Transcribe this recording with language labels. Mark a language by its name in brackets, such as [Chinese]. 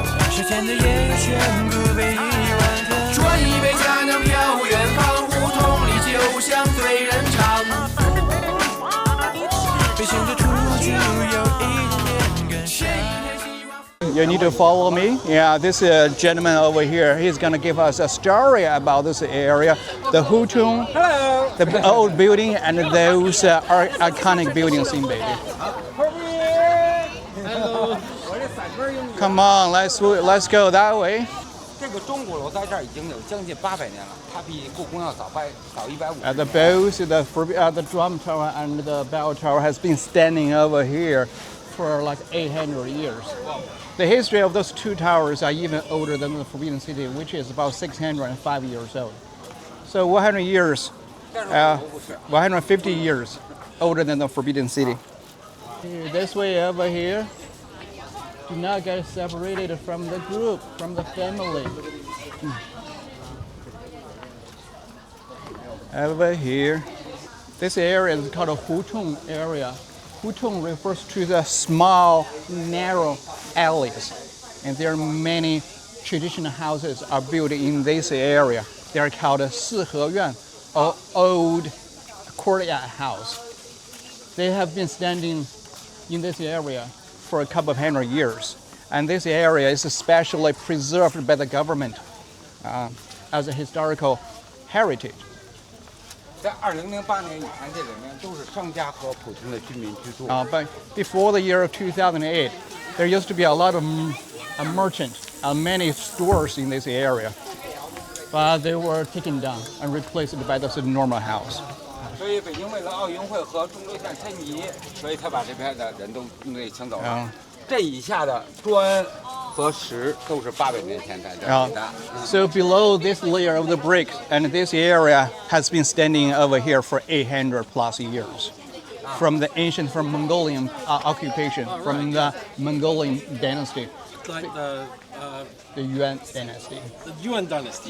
[Chinese] 是甜的烟熏不被遗忘掉。说一杯佳酿飘远方，胡同里酒香醉人肠。北京的土著有一点点感伤。 [English] You need to follow me. Yeah, this gentleman over here, he's going to give us a story about this area, the Hutung, the old building, and those iconic buildings in Beijing. Come on, let's go that way. [Chinese] 这个钟鼓楼在这儿已经有将近800年了，它比故宫要早150。 [English] The bells, the drum tower and the bell tower has been standing over here for like 800 years. The history of those two towers are even older than the Forbidden City, which is about 605 years old. So 100 years, 150 years older than the Forbidden City. This way over here, do not get separated from the group, from the family. Over here, this area is called a Hutung area. Hutung refers to the small, narrow alleys, and there are many traditional houses are built in this area. They are called 四合院 or old courtyard house. They have been standing in this area for a couple of hundred years. And this area is especially preserved by the government as a historical heritage. [Chinese] 在2008年以前，这里面都是商家和普通的居民居住。 [English] But before the year of 2008, there used to be a lot of merchants and many stores in this area. But they were taken down and replaced by the normal house. [Chinese] 所以北京为了奥运会和中轴线迁移，所以他把这边的人都给请走了。这以下的砖和石都是800年前在这里的。 [English] So below this layer of the bricks, and this area has been standing over here for 800 plus years. From the ancient, from Mongolian occupation, from the Mongolian dynasty. Like The Yuan dynasty. the Yuan dynasty.